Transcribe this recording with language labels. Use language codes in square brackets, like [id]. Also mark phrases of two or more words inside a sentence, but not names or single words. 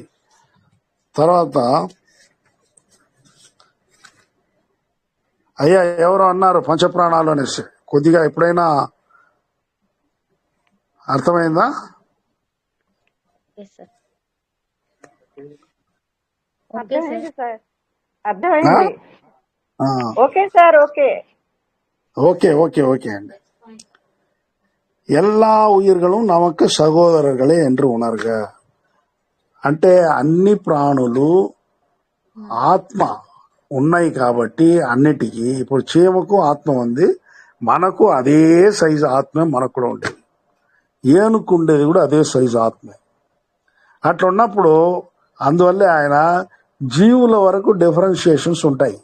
[te] తర్వాత అయ్యా ఎవరో అన్నారు పంచప్రాణాలు అనేసి, కొద్దిగా ఎప్పుడైనా అర్థమైందా? అర్థమైంది సార్, అర్థమైంది. ఓకే సార్, ఓకే ఓకే ఓకే ఓకే అండి. [ta] எல்லா உயிர்களும் நமக்கு சகோதரர்களே என்று உணர்க. [te] అంటే అన్ని ప్రాణులు ఆత్మ ఉన్నాయి కాబట్టి అన్నిటికీ, ఇప్పుడు చీమకు ఆత్మ ఉంది, మనకు అదే సైజు ఆత్మ మనకు కూడా ఉండేది, ఏనుకు ఉండేది కూడా అదే సైజు ఆత్మే. అట్లా ఉన్నప్పుడు అందువల్లే ఆయన జీవుల వరకు డిఫరెన్షియేషన్స్ ఉంటాయి.